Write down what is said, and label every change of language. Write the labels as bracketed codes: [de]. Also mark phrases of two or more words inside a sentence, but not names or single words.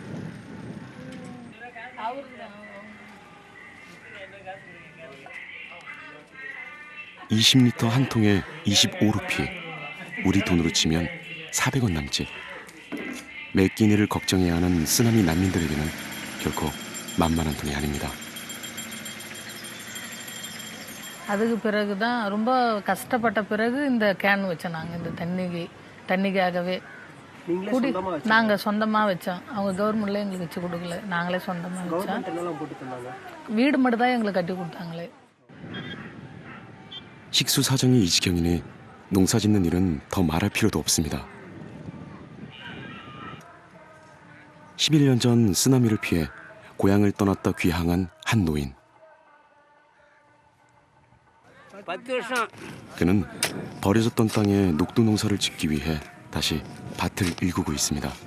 [ko] 20리터 한 통에 25루피, 우리 돈으로 치면 400원 남짓. 매 끼니를 걱정해야 하는 쓰나미 난민들에게는 결코 만만한 돈이 아닙니다. [ta] அதுக்கு பிறகு தான் ரொம்ப கஷ்டப்பட்ட பிறகு இந்த கேன் வச்சோம். நாங்கள் இந்த தண்ணிக்காகவே குடி நாங்கள் சொந்தமாக வச்சோம். அவங்க கவர்மெண்ட்ல எங்களுக்கு வச்சு கொடுக்கல, நாங்களே சொந்தமாக வச்சோம். வீடு மட்டும் தான் எங்களுக்கு கட்டி கொடுத்தாங்களே. [ko] 식수 사정이 이 지경이니 농사 짓는 일은 더 말할 필요도 없습니다. 11년 전 쓰나미를 피해 고향을 떠났다 귀향한 한 노인. 그는 버려졌던 땅에 녹두 농사를 짓기 위해 다시 밭을 일구고 있습니다.